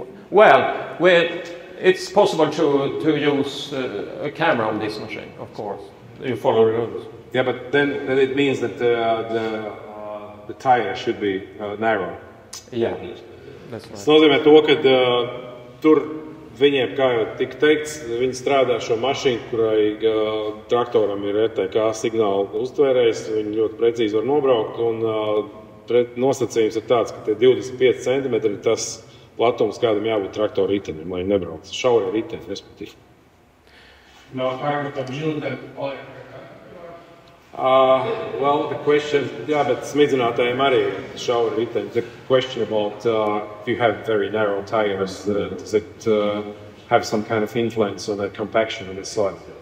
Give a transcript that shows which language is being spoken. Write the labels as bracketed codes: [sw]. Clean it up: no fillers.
[en] Well, it's possible to use a camera on this machine, of course. You follow the rules. Yeah, but then it means that the tire should be narrow. Yeah, that's right. [lv] Tas nozīmē to, ka tur viņiem, kā jau tika teikts, viņi strādā šo mašīnu, kurai traktoram ir RTK signāla uztvērējs, viņi ļoti precīzi var nobraukt, un nosacījums ir tāds, ka tie 25 cm ir tas platums, kādam jābūt traktora ritenim, lai nebrauc. Šauri riteni, respektīvi. [en] Well, the question, but [lv] smidzinātājiem arī ir šauri riteni. [en] The question about if you have very narrow tires, does it have some kind of influence on the compaction of the soil?